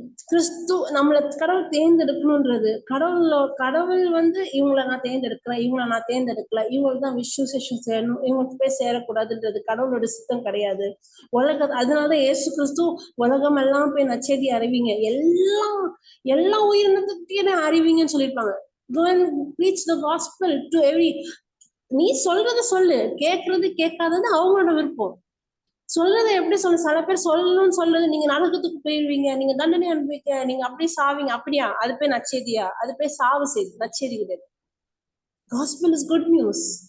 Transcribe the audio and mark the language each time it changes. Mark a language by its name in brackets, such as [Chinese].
[Tamil] கிறிஸ்து நம்மளை கடவுள் தேர்ந்தெடுக்கணும்ன்றது கடவுள் இவங்களை நான் தேர்ந்தெடுக்கிறேன், இவங்களை நான் தேர்ந்தெடுக்கல, இவங்களுக்கு தான் விசுவாசம் சேரணும், இவங்களுக்கு போய் சேரக்கூடாதுன்றது கடவுளோட சித்தம் கிடையாது. அதனாலதான் இயேசு கிறிஸ்து உலகம் எல்லாம் போய் நற்செய்தி அறிவிங்க, எல்லா உயிரினத்துக்கிட்டே அறிவிங்கன்னு சொல்லியிருப்பாங்க. [English] Go and preach the gospel to every. [Tamil] நீ சொல்றத சொல்லு, கேட்கறது கேட்காதது அவங்களோட விருப்பம். சொல்றதை எப்படி சில பேர் சொல்லணும்னு சொல்றது, நீங்க நரகத்துக்கு போயிருவீங்க, நீங்க தண்டனை அனுபவிக்க, நீங்க அப்படி சாவீங்க, அப்படியா? அது போய் நற்செய்தியா? அது போய் சாவு செய்து நற்செய்தி கிடையாது. [English] Gospel is good news.